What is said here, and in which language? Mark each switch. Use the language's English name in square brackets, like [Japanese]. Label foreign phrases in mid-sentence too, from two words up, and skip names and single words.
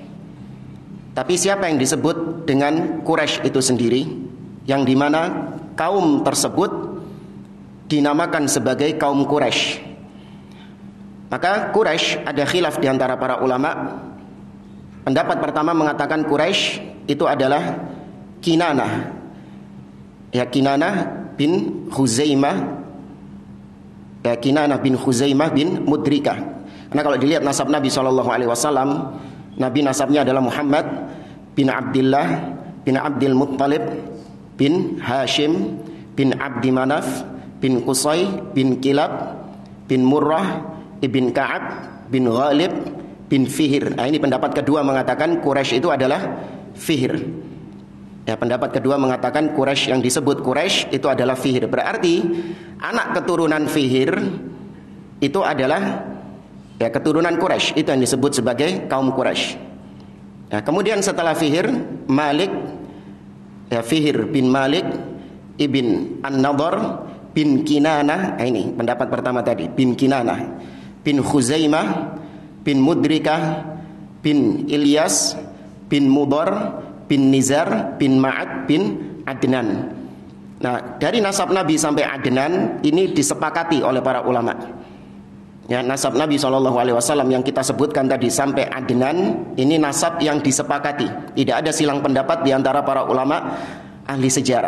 [Indonesian] Tapi siapa yang disebut dengan Quraisy itu sendiri, yang dimana kaum tersebut dinamakan sebagai kaum Quraisy. Maka Quraisy ada khilaf di antara para ulama. Pendapat pertama mengatakan Quraisy itu adalah Kinanah. Ya, Kinanah bin Khuzaimah. Ya, Kinanah bin Khuzaimah bin Mudrikah. Karena kalau dilihat nasab Nabi SAW, Nabi nasabnya adalah Muhammad bin Abdullah bin Abdul Muttalib bin Hashim bin Abdi Manaf bin Qusay bin Kilab bin Murrah ibn Ka'ab bin Ghalib bin Fihr. Nah, ini pendapat kedua mengatakan Quraisy itu adalah Fihr. Ya, pendapat kedua mengatakan Quraisy yang disebut Quraisy itu adalah Fihr. Berarti anak keturunan Fihr itu adalah ya keturunan Quraisy, itu yang disebut sebagai kaum Quraisy. Nah, kemudian setelah Fihr, Malik, ya Fihr bin Malik ibn An-Nadhr bin Kinanah. Nah, ini pendapat pertama tadi, bin Kinanah bin Khuzaimah bin Mudrikah bin Ilyas bin Mudar bin Nizar bin Ma'ad bin Adnan. Nah, dari nasab Nabi sampai Adnan ini disepakati oleh para ulama. Ya, nasab Nabi SAW yang kita sebutkan tadi sampai Adnan, ini nasab yang disepakati. Tidak ada silang pendapat di antara para ulama ahli sejarah.